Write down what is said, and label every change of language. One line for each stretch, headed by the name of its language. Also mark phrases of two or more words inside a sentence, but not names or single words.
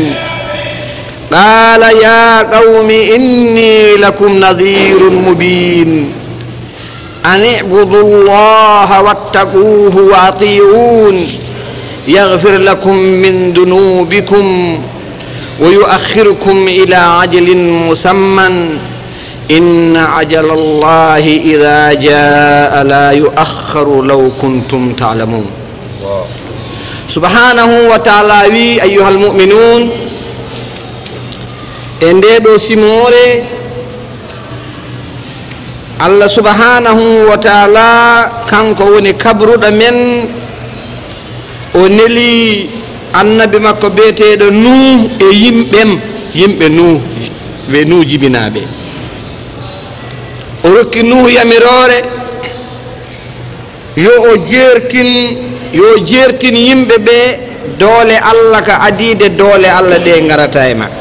Arabic: قال يا قوم إني لكم نذير مبين أن اعبدوا الله واتقوه وأطيعون يغفر لكم من ذنوبكم ويؤخركم إلى عجل مسمى إن عجل الله إذا جاء لا يؤخر لو كنتم تعلمون. سبحانه وتعالى أيها المؤمنون
Fula: إندو سيموري Allah
Arabic: سبحانه وتعالى
Fula: kanko woni kabruɗo men o neli annabi makko beeteɗo Nuh e yimɓe Nuh ɓe Nuh jibinaɓe o rokki Nuh yamirore yo jertin yimɓe ɓe doole Allah ka adide doole Allah ɗe garata e ma.